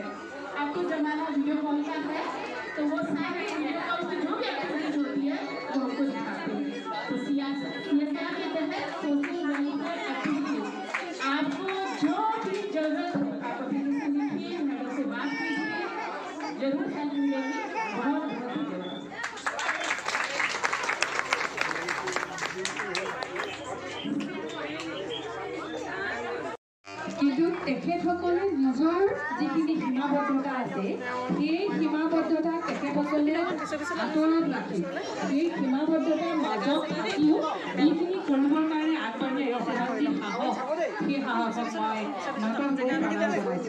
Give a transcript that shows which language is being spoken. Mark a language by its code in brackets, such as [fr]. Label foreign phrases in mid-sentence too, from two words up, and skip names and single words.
[hi] अब तो जमाना [en] video call [hi] का है तो वो सारे [en] video call [hi] की जो भी एक्टिविटीज होती है वो हमको दिखाते हैं। तो ये क्या कहते हैं [en] social welfare activities. [hi] आपको जो भी जरूरत हो आप अपने से लिखिए, मेरे से बात कीजिए, जरूर हेल्प मिलेगी। [as] बहुत কিন্তু তেখেতসকলে নিজৰ যিখিনি সীমাবদ্ধতা আছে সেই সীমাবদ্ধতা তেখেতসকলে আঁতৰত ৰাখি সেই সীমাবদ্ধতাৰ মাজত থাকিও এইখিনি কৰিবৰ কাৰণে আগবাঢ়ি আহিছে যি সাহস সেই সাহসক মই নতুনকৈ জনাইছোঁ।